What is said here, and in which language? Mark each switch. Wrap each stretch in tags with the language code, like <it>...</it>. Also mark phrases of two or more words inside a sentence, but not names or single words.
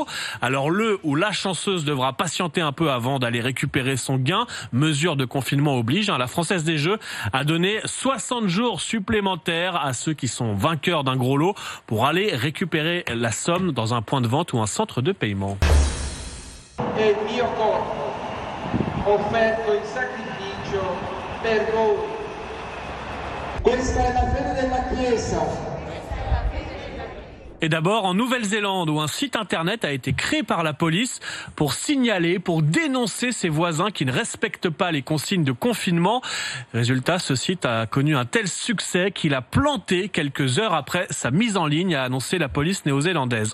<fr>Alors le ou la chanceuse devra patienter un peu avant d'aller récupérer son gain. Mesure de confinement oblige. La Française des Jeux a donné 60 jours supplémentaires à ceux qui sont vainqueurs d'un gros lot pour aller récupérer la somme dans un point de vente ou un centre de paiement.</fr> <it>E il mio corpo, offerto in sacrificio per voi. Questa è la fede della Chiesa.</it> <fr>Et d'abord en Nouvelle-Zélande où un site internet a été créé par la police pour signaler, pour dénoncer ses voisins qui ne respectent pas les consignes de confinement. Résultat, ce site a connu un tel succès qu'il a planté quelques heures après sa mise en ligne, a annoncé la police néo-zélandaise.</fr>